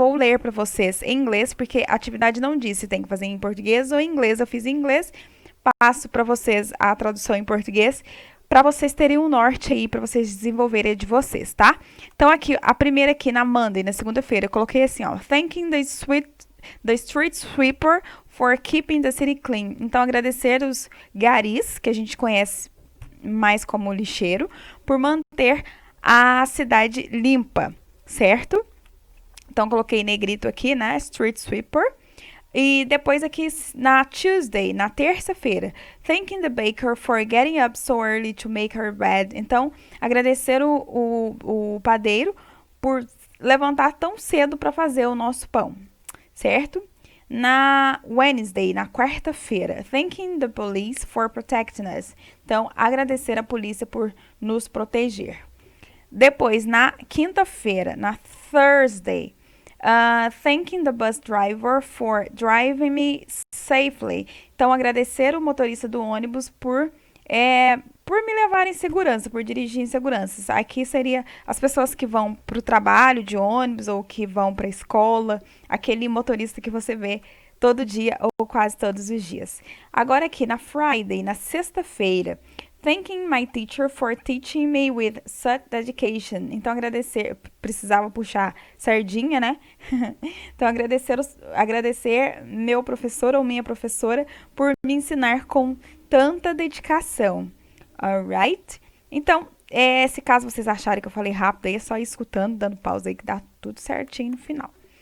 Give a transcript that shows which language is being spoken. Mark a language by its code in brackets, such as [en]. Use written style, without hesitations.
[pt] Vou ler para vocês em inglês, porque a atividade não diz se tem que fazer em português ou em inglês. Eu fiz em inglês, passo para vocês a tradução em português, para vocês terem um norte aí, para vocês desenvolverem de vocês, tá? Então, aqui, a primeira aqui na Monday, na segunda-feira, eu coloquei assim, ó. [en] Thanking the street sweeper for keeping the city clean. [pt] Então, agradecer os garis, que a gente conhece mais como lixeiro, por manter a cidade limpa, certo? Então, coloquei negrito aqui, né? [en] Street sweeper. [pt] E depois aqui na [en] Tuesday, [pt] na terça-feira, [en] thanking the baker for getting up so early to make her bread. [pt] Então, agradecer o padeiro por levantar tão cedo para fazer o nosso pão, certo? [en] Na Wednesday, [pt] na quarta-feira, [en] thanking the police for protecting us. [pt] Então, agradecer a polícia por nos proteger. Depois, na quinta-feira, na [en] Thursday, thanking the bus driver for driving me safely. [pt] Então, agradecer o motorista do ônibus por me levar em segurança, por dirigir em segurança. Aqui seria as pessoas que vão para o trabalho de ônibus ou que vão para a escola, aquele motorista que você vê todo dia ou quase todos os dias. Agora aqui na [en] Friday, [pt] na sexta-feira, [en] thanking my teacher for teaching me with such dedication. [pt] Então, agradecer, precisava puxar sardinha, né? Então, agradecer meu professor ou minha professora por me ensinar com tanta dedicação. Alright? Então, se caso vocês acharem que eu falei rápido, aí é só ir escutando, dando pausa aí que dá tudo certinho no final.